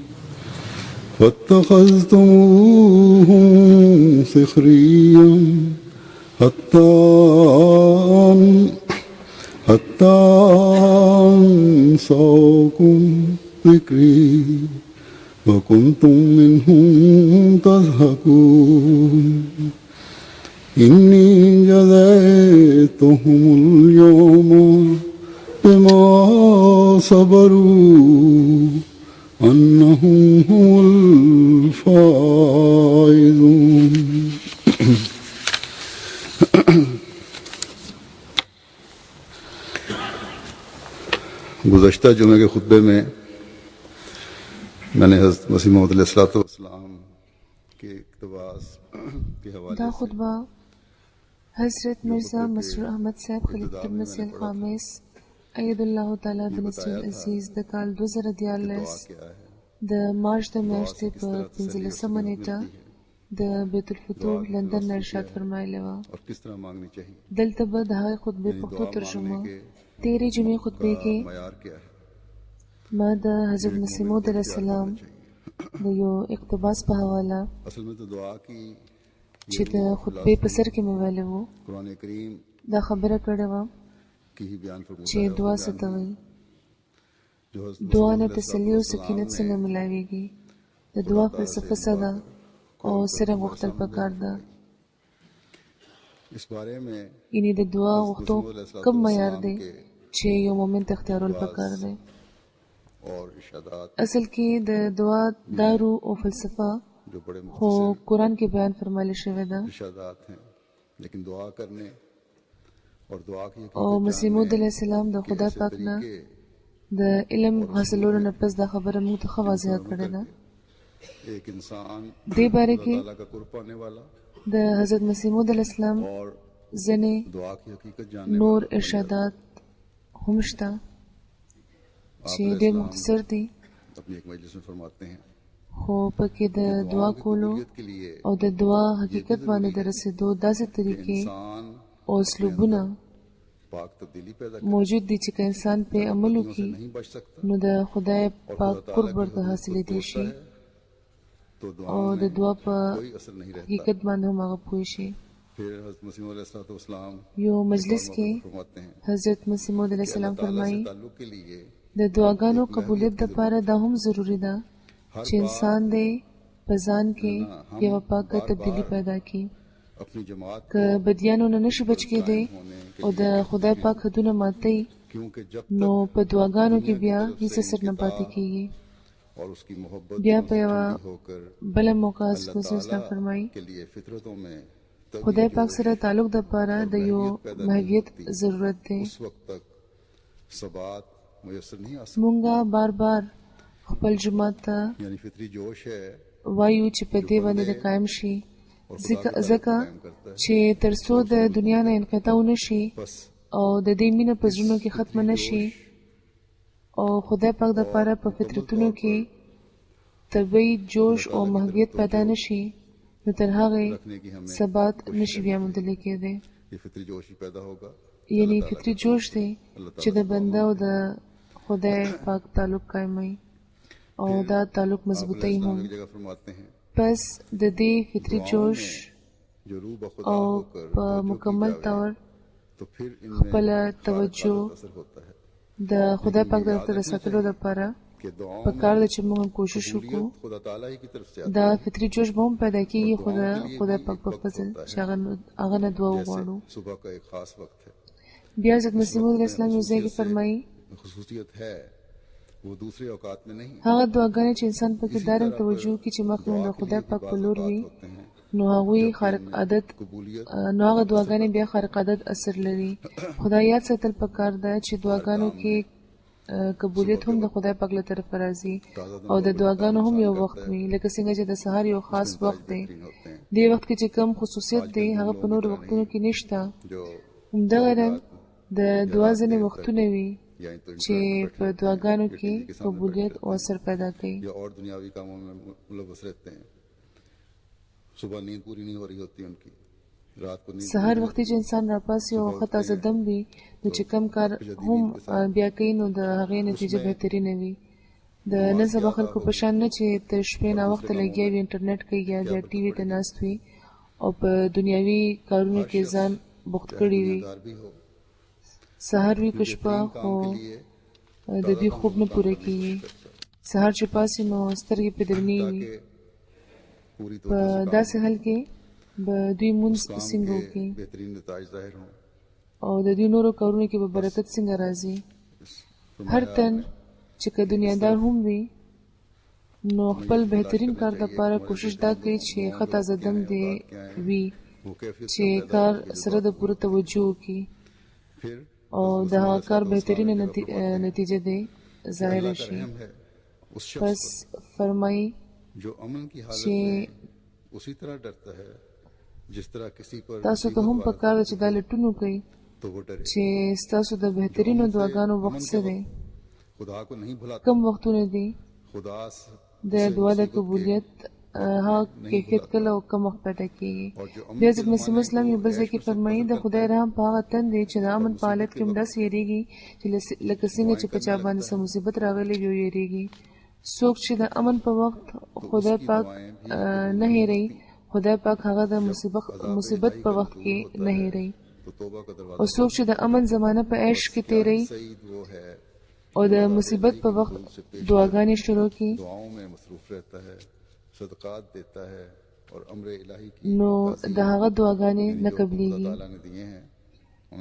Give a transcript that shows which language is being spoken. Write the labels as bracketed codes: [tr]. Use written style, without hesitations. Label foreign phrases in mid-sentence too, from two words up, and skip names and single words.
[ar] فاتخذتموهم سخريا حتى أنساكم ذكري وكنتم منهم تضحكون إني جزيتهم اليوم بما صبروا أنهم هم الفائزون [ur] گزشتہ جمعے کے خطبے میں میں نے حضرت مسیح موعود علیہ السلام کے اقتباس کے حوالے [ps] دا [ur] से [ps] خطبه حضرت مرزا مسرور احمد صاحب خلیفۃ المسیح الخامس [ar] اید الله تعالی بنصر العزیز [ps] د کال 2014 [ur] دعا کیا ہے [ps] د مارچ د میاشتې په 15مه نیټه د بیت الفتوح لندن نه ارشاد فرمایلی و [ur] اور کس طرح مانگنی چاہیے [ps] دلته به د هغې خطبې پښتو ترجمه تیرې جمعې خطبې کې [ur] معیار کیا ہے [ps] ما د حضرت مسیح موعود [ar] علیه السلام [ps] د یو اقتباس په حواله [ur] اصل میں تو دعا کی [ps] چې د خطبې په سر کې مې ویلی و [ur] قرآن کریم [ps] دا خبره کړې وه [ur] کی ہی بیان فرمایا [ps] چې دعا څه ته وایي [ur] جو حضرت [ps] دعا نه [ur] मसीह [ps] تسلی او سکینت څنګه ملاویږي د دعا فلسفه څه ده او سره غوښتل پکار ده [ur] اس بارے میں [ps] یعنی د دعا غوښتو کم معیار دی چې یو مومن ته اختیارول پکار دی [ur] اور ارشادات [ps] اصل کې د دعا دارو او فلسفه [ur] جو بڑے [ps] خو قرآن کې بیان فرمایلی شوی ده [ur] ارشادات ہیں لیکن دعا کرنے اور دعا کی [ps] او مسیح موعود [ar] علیه السلام [ps] د خدای پاک نه د علم حاصلولو نه پس دا خبره موږ ته ښه واضحه کړې ده [ur] ایک انسان [ps] دې باره کې [ur] اللہ کا قرب پانے والا [ps] د حضرت مسیح موعود [ar] علیه السلام [ur] और [ps] ځینې [ur] دعا کی حقیقت جاننے [ps] نور ارشادات هم شته چې ډېر مختصر دي [ur] اپنی ایک مجلس میں فرماتے ہیں [ps] خو پکې د دعا کولو [ur] کے لیے [ps] او د دعا حقیقت باندې د رسېدو داسې طریقې [ur] इंसान [ps] او اسلوبونه [ur] پاک تبدیلی پیدا [ps] موجود دي چې که انسان په عمل وکړي [ur] نہیں بچ سکتا [ps] نو د خدای پاک قرب ورته حاصلېدی شي [ur] تو دعا [ps] او د دعا په [ur] کوئی اثر نہیں رہتا [ps] حقیقت باندې هم هغه پوه شي [ur] پھر حضرت مسیح علیہ السلام [ps] یو مجلس کې [ur] فرماتے ہیں [ps] حضرت مسیح موعود [ar] علیه السلام [ur] تعالیٰ سے [ps] فرمایي [ur] تعلق کے لیے [ps] د دعاګانو قبولیت لپاره دا هم ضروری ده چې انسان دی په ځان کې یوه پاکه تبدیلي پیدا کړي. [ur] اپنی جماعت [ps] که بدیانو نه نشي بچ کېدی او د خدای پاک حدونه ماتوي، [ur] کیونکہ جب [ps] نو په دعاګانو کې بیا هیڅ اثر نه پاتې کېږي. [ur] اور اس کی محبت [ps] بیا په یوه [ur] ہو کر [ps] بله موقع رسول اسلام فرمایي [ur] کے لیے فطرتوں میں [ps] خدای پاک سره تعلق د پاره د یو محویت ضرورت دی. [ur] اس وقت تک ثبات میسر نہیں آ [ps] مونږه بار بار خپل جماعت ته [ur] سکتی، یعنی فطری جوش ہے [ps] وایو چې په دې باندې د قائم شي، ځکه چې تر څو د دنیا نه انقطاع ونشي [ur] बस [ps] او د دې مینه په زړونو کې ختم نشي او خدای پاک د پاره په فطرتونو کې طبیعي جوش او محویت پیدا نشي، نو تر هغه ثبات نشي بیا موندل کېدی. [ur] یہ فطری جوش ہی پیدا ہوگا. [ps] یعنی فطري جوش دی چې د بنده او د خدای پاک تعلق قائموي او دا تعلق مضبوطی هم. [ur] ایک جگہ فرماتے ہیں [ps] پس د دې فطري جوش [ur] جو روح بخدا [ps] او [ur] ہو کر [ps] په مکمل طور [ur] تو پھر [ps] خپل توجه [ur] اثر ہوتا ہے [ps] د خدای پاک طرف ته رساتلو لپاره [ur] کہ دعاؤں [ps] په کار ده چې موږ کوشش وکړو [ur] خدا تعالیٰ ہی کی طرف سے [ps] دا فطري جوش به هم پیدا کېږي، خو د خدای پاک په فضل چې هغه نه دعا وغواړو. [ur] صبح کا ایک خاص وقت ہے. [ps] بیا حضرت مسیح موعود [ar] علیه السلام [ps] یو ځای کې فرمایي [ur] خصوصیت ہے وہ دوسرے اوقات میں نہیں. [ps] هغه دعاګانې چې انسان پکې دارنګ توجه کوي چې مخکې د خدای پاک په لور وي، [ur] ہوتے ہیں [ps] نو هغوی خارق عادت [ur] कबूलियत [ps] نو هغه دعاګانې بیا خارق عادت اثر لري. خدای یاد ساتل پکار ده چې دعاګانو کې قبولیت هم د خدای پاک له طرفه راځي او د دعاګانو هم یو وخت وي، لکه څنګه چې د سهار یو خاص وخت دی. دې وخت کې چې کم خصوصیت دی هغه په نور وختونو کې نشته. [ur] जो [ps] همدغه رنګ د دعا ځینې وختونه وي [ur] یا تو [ps] چې په دعاګانو کې قبولیت او اثر پیدا کوي. [ur] یا اور دنیاوی کاموں میں ملوث رہتے ہیں۔ صبح نیند پوری نہیں ہو رہی ہوتی ان کی، رات کو نیند [ps] سهار وختي چې انسان راپاسي او وخت تازه دم وي، نو چې کم کار هم بیا کوي نو د هغې نتیجه بهترینه وي. د نن سبا خلکو په شان نه چې تر شپې ناوخته لګیا وي انټرنیټ کوي یا بیا ټي وي ته ناست وي او په دنیاوي کارونو کې ځان بوخت کړي وي. [ur] دار بھی ہو. [ps] سهار وي که شپه خو د دوی خوب نه پوره کېږي. سهار چې پاسي نو سترګې پې درنې وي. [ur] पूरी [ps] په داسې حال کې به دوی مونځ څنګه وکړي [ur] بہترین نتائج ظاہر ہوں. [ps] او د دوی نورو کارونو کې به برکت څنګه راځي. هر تن چې که دنیادار هم وي نو خپل بهترین کار لپاره کوشش دا کوي چې ښه تازه دم دی وي [ur] وہ کیفیت [ps] چې کار سره د پوره توجه وکړي [ur] फिर [ps] او د هغه کار بهترینه نتیجه دی ظاهر شي. [ur] رحم ہے اس شخص [ps] پس فرمایي [ur] جو امن کی حالت [ps] چې [ur] میں اسی طرح ڈرتا ہے جس طرح کسی پر [ps] تاسو ته هم پکار ده چې دا لټون وکړئ [ur] تو وہ ڈرے. [ps] چې ستاسو د بهترینو دعاګانو وخت څه دی، [ur] خدا کو نہیں بھلاتا. [ps] کم وختونه دي [ur] खुदा [ps] د دعا د قبولیت هغه کیفیت کله او کم وخت پیدا کېږي. بیا حضرت مسیح اسلام یو بل ځای کې فرمایي د خدای رحم په هغه تن دی چې د امن په حالت کې هم داسې یېرېږي چې لکه څنګه چې په چا باندې څه مصیبت راغلی وي یېرېږي. څوک چې د امن په وخت خدای پاک نه هېروي، خدای پاک هغه د مصیبت په وخت کې نه هېروي. [ur] تو توبہ کا دروازہ [ps] او څوک چې د امن زمانه په عیش کې تیروي [ur] سعید وہ ہے [ps] او د مصیبت په وخت دعاګانې شروع کړي [ur] دعاؤں میں مصروف رہتا ہے، صدقات دیتا ہے اور امر الٰہی کی [ps] نو د هغه دعاګانې نه قبليږي. [ur] تعالیٰ نے دیے ہیں انہیں